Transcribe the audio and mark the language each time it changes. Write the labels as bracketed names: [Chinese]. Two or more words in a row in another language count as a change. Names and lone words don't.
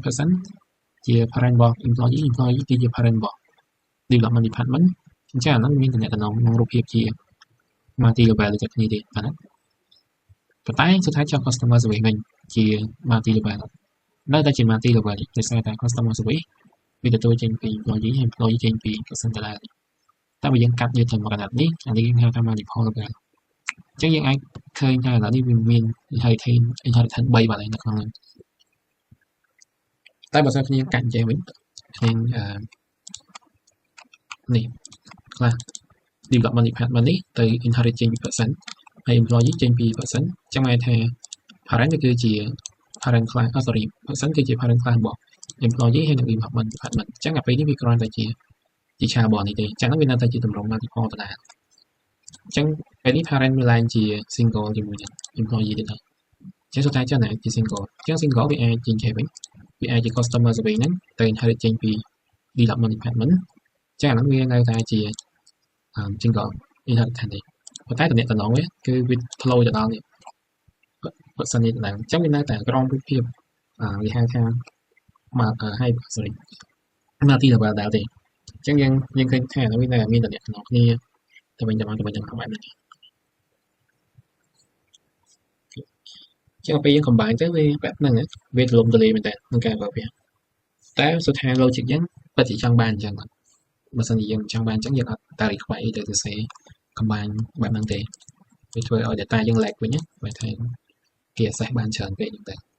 [Khmer] person ជា parent របស់ employee គឺជា parent របស់ [English] development department [Khmer] អញ្ចឹងអាហ្នឹងមានតំណែងក្នុងរូបភាពជា [English] multi level [Khmer] ដូចគ្នាទេប៉ុណ្ណាប៉ុន្តែសុទ្ធតែចង់ [English] customer service [Khmer] វិញជា [English] multi level [Khmer] នៅតែជា [English] multi level [Khmer] ដោយសារតែ [English] customer service [Khmer] វាទទួលចេញពី employee ហើយ employee ចេញពី person ដដែលតែបើយើងកាត់យកទៅមកកណ្ដាប់នេះអានេះគេហៅថា [English] multiple level [Khmer] អញ្ចឹងយើងអាចឃើញថាឥឡូវនេះវាមាន inheritance 3បាទនៅក្នុងហ្នឹង តែបើសិនគ្នាកាត់ចេះវិញខ្ញុំនេះខ្លះ [English] development department [Khmer] នេះទៅ inherit ចេញពី person ហើយ employee ចេញពី person អញ្ចឹងហៅថា parent វាគឺជា [English] parent class person [Khmer] គឺជា [English] parent class [Khmer] របស់ employee ហើយនិង [English] development department [Khmer] អញ្ចឹងអាពេលនេះវាគ្រាន់តែជាឆាបនេះទេអញ្ចឹងវានៅតែជាទម្រង់ multiple ដដែលអញ្ចឹងពេលនេះ parent វាឡើងជា single ជាមួយនឹង employee ទៀតហើយអញ្ចឹងសុទ្ធតែចឹងណាជា single អញ្ចឹង single វាអាចចេញចេះវិញវាអាចជា [English] customer service [Khmer] ហ្នឹងទៅ inherit ចេញពី [English] development department [Khmer] អញ្ចឹងអាហ្នឹងវានៅតែជា [English] single inheritance [Khmer] ទេប៉ុន្តែតំណែងវាគឺវាផ្លោយទៅដល់នេះបើសិននេះដល់អញ្ចឹងវានៅតែក្រមរូបភាពវាហៅថា [English] multi level [Khmer] ដែរទេអញ្ចឹងយើងឃើញថាវានៅមានតំណែងគ្នាទៅវិញទៅមកបែបនេះចឹងពេលយើង combine ទៅវាបែបហ្នឹងវាទលំទលាយមែនតើក្នុងការបើវាតែសុទ្ធថា logic យើងពិតជាចង់បានអញ្ចឹងបើសិនជាយើងចង់បានអញ្ចឹងយើងអត់តែ require អីទៅសរសេរ combine បែបហ្នឹងទេវាធ្វើឲ្យ data យើង lag វិញបើថាគេ access បានច្រើនពេកហ្នឹងទៅ